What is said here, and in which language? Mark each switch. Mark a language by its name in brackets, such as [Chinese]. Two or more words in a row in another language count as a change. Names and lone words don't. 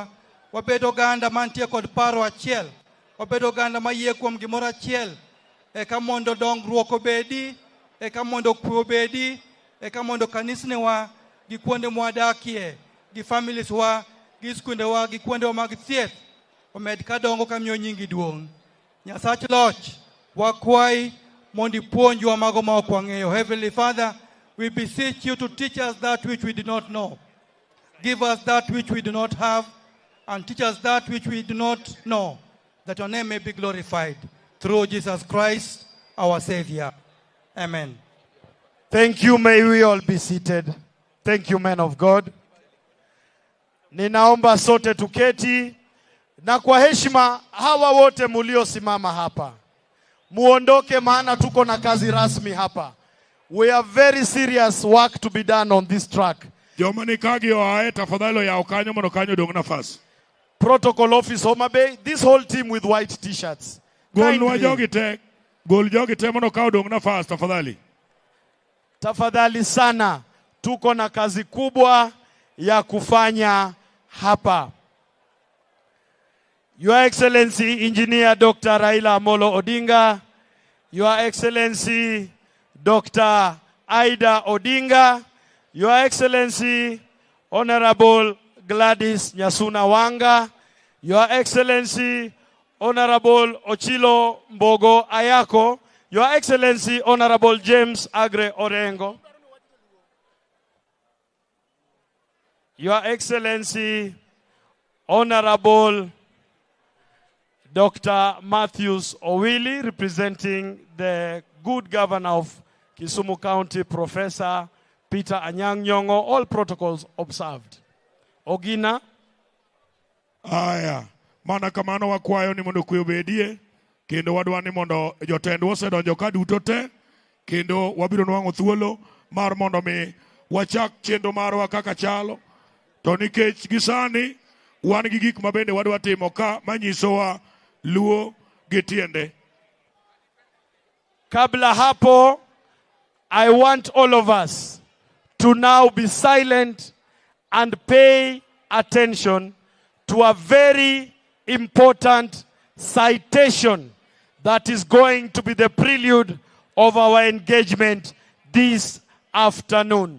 [Luo (Kenya and Tanzania)] Wabedo ganda mantie kod paro achiel, wabedo ganda mayie kuom gimoro achiel, eka mondo dongruok obedi, eka mondo kwe obedi, eka mondo kanisnewa gi kuonde mwadakie, gi families wa, gi skundewa, gi kuonde mag thieth omed ka dongo kamiyo nyingi duong'. Nyasach loch wakwai mondo ipuonjwa mago ma ok wang'eyo. [English] Heavenly Father, we beseech you to teach us that which we do not know. Give us that which we do not have, and teach us that which we do not know, that your name may be glorified. Through Jesus Christ, our Savior. Amen. Thank you. May we all be seated. Thank you, man of God. [Swahili] Ninaomba sote tuketi Na kwa heshima hawa wote muliosimama hapa, muondoke maana tuko na kazi rasmi hapa. [English] We have very serious work to be done on this track. [Luo (Kenya and Tanzania)] Jomani kagi oae tafadhali ya okanyo mono kanyo dong nafas. [English] Protocol Office Homabay, this whole team with white t-shirts. [Luo (Kenya and Tanzania)] Gol jogi te mono kao dong nafas tafadhali. [Swahili] Tafadhali sana, tuko na kazi kubwa ya kufanya hapa. [English] Your Excellency Engineer Dr. Raila Amolo Odinga, Your Excellency Dr. Aida Odinga, Your Excellency Honorable Gladys Nyasuna Wanga, Your Excellency Honorable Ochilo Mbogo Ayako, Your Excellency Honorable James Agre Orengo, Your Excellency Honorable Dr. Matthews Owili, representing the good governor of Kisumu County, Professor Peter Anyang' Nyong'o, all protocols observed. [Luo (Kenya and Tanzania)] Ogina. Aya, mana kamano wakwayo ni mondo kwe obedie, kendo wadwani mondo jotendwa osedonjo ka duto te, kendo wabiro nwang'o thuolo mar mondo mi wachak chenro marwa kaka chalo. To nikech gisani wan gi gik mabende wadwa timo ka manyisowa luo gi tiende. [Swahili] Kabla hapo, [English] I want all of us to now be silent and pay attention to a very important citation that is going to be the prelude of our engagement this afternoon.